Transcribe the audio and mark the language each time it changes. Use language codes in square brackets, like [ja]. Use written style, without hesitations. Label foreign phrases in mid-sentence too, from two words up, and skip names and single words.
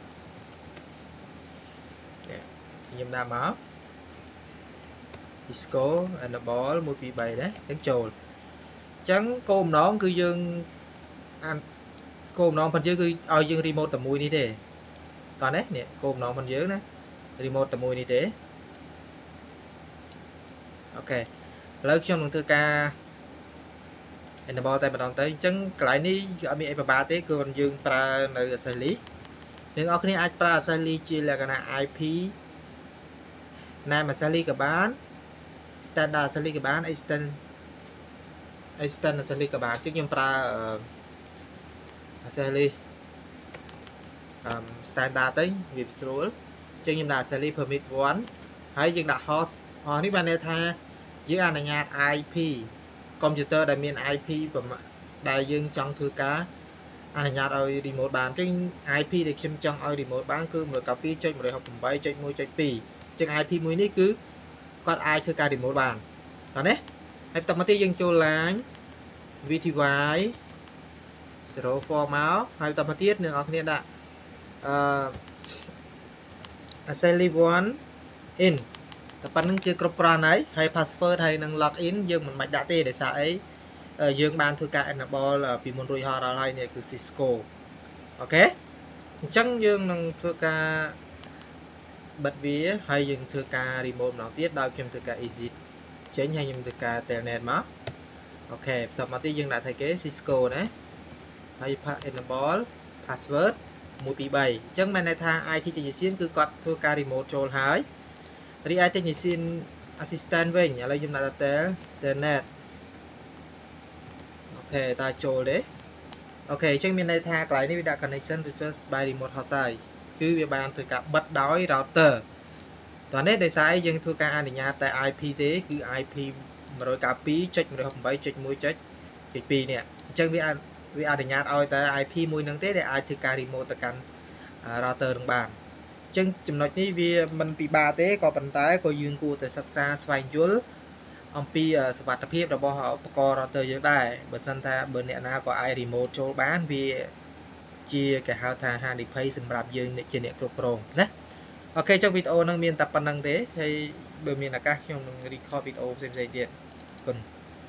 [km] ខ្ញុំដាក់មក Cisco enable 1 2 3ដែរអញ្ចឹងចូលអញ្ចឹងគោលបំណងគឺយើងគោលបំណងរបស់យើងគឺឲ្យយើង remote តែមួយនេះទេតោះនេះគោលបំណងរបស់យើងណា remote តែមួយនេះទេ អូខេឥឡូវខ្ញុំនឹងធ្វើការ enable តែម្ដងទៅអញ្ចឹងកន្លែងនេះគឺអត់មានអីពិបាកទេគឺយើងប្រើនៅ [en] access list [km] អ្នកនរគ្នាអាចប្រើ [en] access list [km] ជាលក្ខណៈ [en] IP name access list [km] ក៏បាន [en] standard access list [km] ក៏បាន [en] extend access list [km] ក៏បានខ្ញុំប្រើ [en] access list [km] standard ទៅវាស្រួលអញ្ចឹងខ្ញុំដាក់ [en] access list permit [km] 1ហើយយើងដាក់ host នេះបានន័យថាយើង អនុញ្ញាត IP កុំព្យូទ័រដែលមាន IP ដែលយើងចង់ធ្វើការអនុញ្ញាតឲ្យ remote បានអញ្ចឹង IP ដែលខ្ញុំចង់ឲ្យ remote បានគឺ 192.168.1.2 អញ្ចឹង IP មួយនេះគឺគាត់អាចធ្វើការ remote បានតោះណាហើយបន្តមកទៀតយើងចូល [en] line VTY [km] 04មកហើយបន្តមកទៀតអ្នកនរគ្នាដាក់ [en] access list 1 in [km] តែប៉ុណ្្នឹងជាគ្រប់គ្រាន់ហើយ password ហើយនឹង login យើងមិនបាច់ដាក់ទេដោយសារអីយើងបានធ្វើការ enable ពី មុនរួចរាល់ហើយនេះគឺ Cisco អូខេអញ្ចឹងយើងនឹងធ្វើការបិទវាហើយយើងធ្វើការ remote ម្ដងទៀតដោយខ្ញុំធ្វើការ exit ចេញហើយខ្ញុំធ្វើការ telnet មកអូខេបន្តមកទៀតយើងដាក់ថាគេ Cisco ណាហើយ [en] enable password 1 2 3 [km] អញ្ចឹងមានន័យថា [en] IT technician [km] គឺគាត់ធ្វើការ remote ចូលហើយរីឯ [en] technician assistant [km] វិញឥឡូវខ្ញុំដាក់ថា telnet អូខេតើចូលទេអូខេអញ្ចឹងមានន័យថាកន្លែងនេះវាដាក់ [en] connection request by remote host [km] ហើយគឺវាបានធ្វើការបិទដោយ router តោះនេះ ដោយសារយើងធ្វើការអនុញ្ញាតតែ IP ទេគឺ IP 192.168.1.2 នេះអញ្ចឹងវាអនុញ្ញាត ឲ្យតែ IP មួយនឹងទេដែលអាចធ្វើការ remote ទៅកាន់ router នឹងបានអញ្ចឹងចំណុចនេះវាមិនពិបាកទេក៏ប៉ុន្តែក៏យើងគួរតែសិក្សាស្វែងយល់អំពីសុវត្ថិភាពរបស់ឧបករណ៍ router យើងដែរបើសិនថាបើអ្នកណាក៏អាច remote ចូលបានវាជាគេហៅថាហានិភ័យសម្រាប់យើងជាអ្នកគ្រប់គ្រងណាអូខេចុះវីដេអូហ្នឹងមានតែប៉ុណ្្នឹងទេហើយបើមានឱកាសខ្ញុំនឹង record វីដេអូផ្សេងៗទៀតអរគុណ